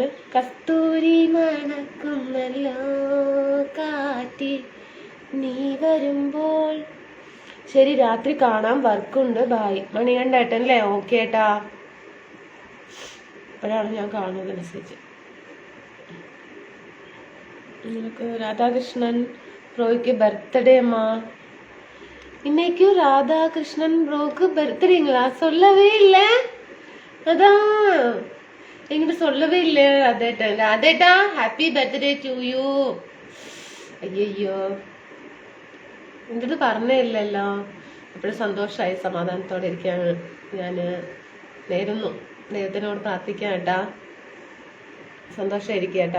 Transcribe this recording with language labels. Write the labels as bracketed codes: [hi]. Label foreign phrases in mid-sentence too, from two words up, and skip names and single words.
[ml] കസ്തൂരി മണക്കുന്നല്ലോ കാറ്റി നീ വരുമ്പോൾ. ശരി, രാത്രി കാണാം, വർക്കുണ്ട്, ബായ്. മണികണ്ഠേട്ടൻ ഓക്കെ ഏട്ടാ. അപ്പോഴാണ് ഞാൻ കാണുന്നത് മെസ്സേജ്. നിനക്ക് രാധാകൃഷ്ണൻ ബ്രോയ്ക്ക് ബർത്ത്ഡേ അമ്മ. [ta] இன்னைக்கு ராதாகிருஷ்ணன் ப்ரோக்கு பர்த்டேங்களா? சொல்லவே இல்லை. அதான் என்கிட்ட சொல்லவே இல்லை ராதேட்டா. [ml] ராதேட்டா [en] happy birthday to you. [ml] അയ്യോ, എൻ്റെ അടുത്ത് പറഞ്ഞേ ഇല്ലല്ലോ. എപ്പോഴും സന്തോഷമായി സമാധാനത്തോടെ ഇരിക്കാൻ ഞാൻ നേരുന്നു. ദൈവത്തിനോട് പ്രാർത്ഥിക്കാം കേട്ടാ, സന്തോഷമായിരിക്കും കേട്ടാ.